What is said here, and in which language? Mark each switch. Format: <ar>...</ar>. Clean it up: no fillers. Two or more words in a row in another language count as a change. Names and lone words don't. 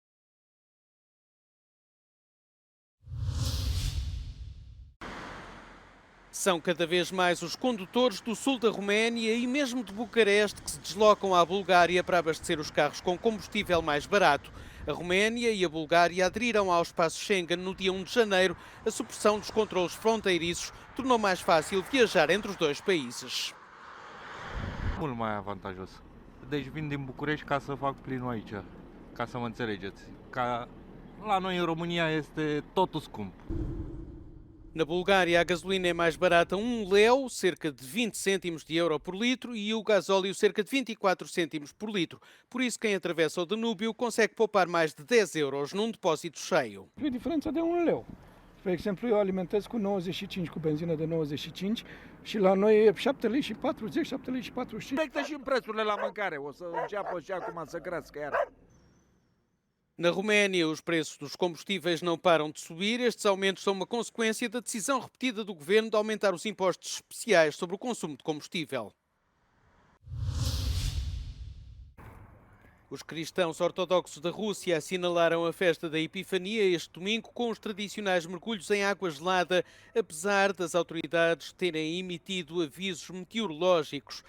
<pt>São cada vez mais os condutores do sul da Roménia e mesmo de Bucareste que se deslocam à Bulgária para abastecer os carros com combustível mais barato. A Roménia e a Bulgária aderiram ao espaço Schengen no dia 1 de janeiro. A supressão dos controlos fronteiriços tornou mais fácil viajar entre os dois países.</pt> <ro>Mult mai avantajos. Deci vin din București ca să fac plinul aici, ca să mă înțelegeți. La noi în România este totul scump.</ro> <pt>Na Bulgária, a gasolina é mais barata 1 leu, cerca de 20 cêntimos de euro por litro, e o gasóleo cerca de 24 cêntimos por litro. Por isso, quem atravessa o Danúbio consegue poupar mais de 10 euros num depósito cheio.</pt> <ro>E diferența de 1 leu. Spre exemplu, eu alimentez cu 95, cu benzină de 95 și la noi e 7 lei și 40, 7 lei și 45. Afectă și prețurile la mâncare, o să înceapă și acum să crească iar.</ro> <pt>Na Roménia, os preços dos combustíveis não param de subir. Estes aumentos são uma consequência da decisão repetida do governo de aumentar os impostos especiais sobre o consumo de combustível. Os cristãos ortodoxos da Rússia assinalaram a festa da Epifania este domingo com os tradicionais mergulhos em água gelada, apesar das autoridades terem emitido avisos meteorológicos.</pt>